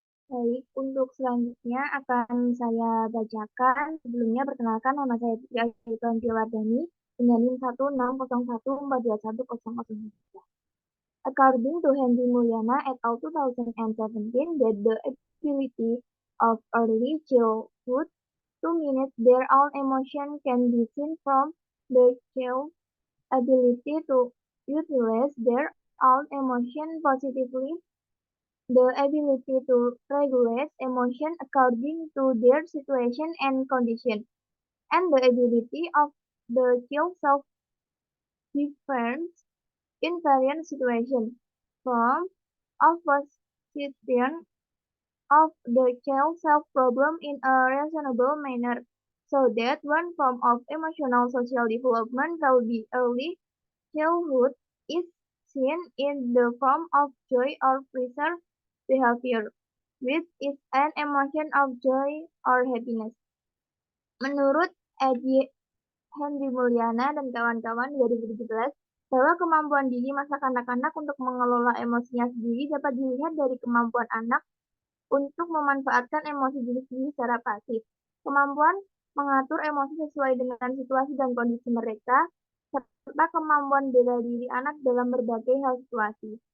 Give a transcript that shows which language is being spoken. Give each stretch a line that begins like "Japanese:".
Indonesian: Baik, untuk selanjutnya akan saya bacakan. Sebelumnya perkenalkan, nama saya Putri Ayu Wardani dengan NIM 16014214003.
English: According to Henry Mulyana et al. 2017, that the ability of early childhood to manage their own emotion can be seen from the child's ability to utilize their own emotion positively, the ability to regulate emotion according to their situation and condition, and the ability of the child self-defense in various situations. Form of position of the child self-problem in a reasonable manner, so that one form of emotional social development will be early childhood is seen in the form of joy or pleasure behavior, which is an emotion of joy or happiness.
Indonesian: Menurut Henry Mulyana dan kawan-kawan 2017, bahwa kemampuan dini masa kanak-kanak untuk mengelola emosinya sendiri dapat dilihat dari kemampuan anak untuk memanfaatkan emosi diri sendiri secara pasif. Kemampuan mengatur emosi sesuai dengan situasi dan kondisi mereka, serta kemampuan bela diri anak dalam berbagai hal situasi.